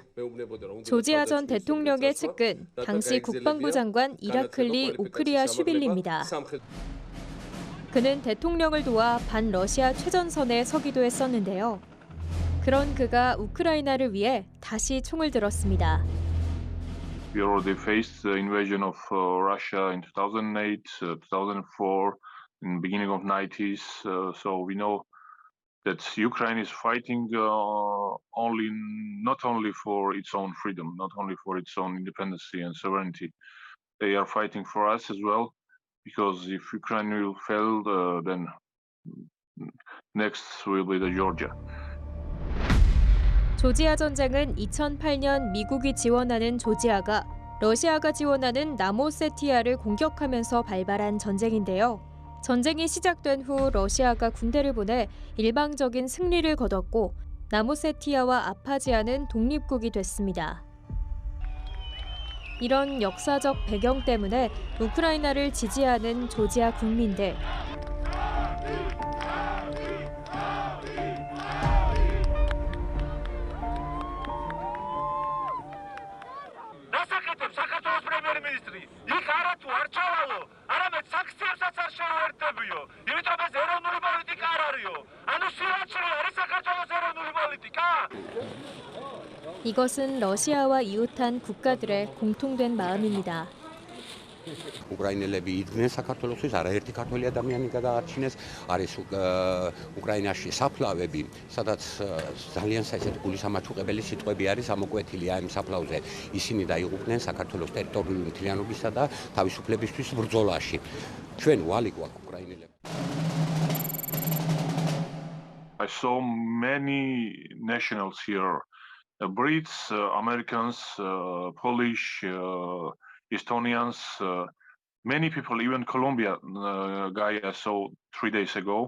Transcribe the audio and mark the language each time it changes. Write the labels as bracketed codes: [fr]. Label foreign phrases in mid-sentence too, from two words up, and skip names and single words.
[ko] 조지아 전 대통령의 측근, 당시 국방부 장관 이라클리 오크리아슈빌리입니다. 그는 대통령을 도와 반러시아 최전선에 서기도 했었는데요. 그런 그가 우크라이나를 위해 다시 총을 들었습니다. [en] We already faced the invasion of Russia in 2008, 2004, in the beginning of 90s. So we know that Ukraine is fighting not only for its own freedom, not only for its own independence and sovereignty. They are fighting for us as well. Because if Ukraine will fail, then next will be the Georgia. [ko] 조지아 전쟁은 2008년 미국이 지원하는 조지아가 러시아가 지원하는 나모세티아를 공격하면서 발발한 전쟁인데요. 전쟁이 시작된 후 러시아가 군대를 보내 일방적인 승리를 거뒀고 나모세티아와 아파지아는 독립국이 됐습니다. 이런 역사적 배경 때문에 우크라이나를 지지하는 조지아 국민들. [ka] დასაკეთებ საქართველოს პრემიერ-მინისტრი. იქ არა თუ არ ჩავალო, არამედ საქციებსაც არ შეუერთებიო. იმიტომ ეს ეროვნული პოლიტიკა არ არისო. ანუ სილაჩრი არის საქართველოს ეროვნული პოლიტიკა. [ko] 이것은 러시아와 이웃한 국가들의 공통된 마음입니다. [ka] უკრაინელები იდგნენ საქართველოსთვის, არაერთი ქართველი ადამიანი გადაარჩინეს, არის უკრაინაში საფლავები, სადაც ძალიან საერთოდ გულისამაჩუყებელი სიტყვები არის ამოკვეთილი ამ საფლავზე. ისინი დაიღუპნენ საქართველოს ტერიტორიული მთლიანობისა და თავისუფლებისთვის ბრძოლაში. ჩვენ ვალი გვაქვს უკრაინელებს. [en] I saw many nationals here, Brits, Americans, Polish, Estonians, many people, even Colombia guy I saw 3 days ago.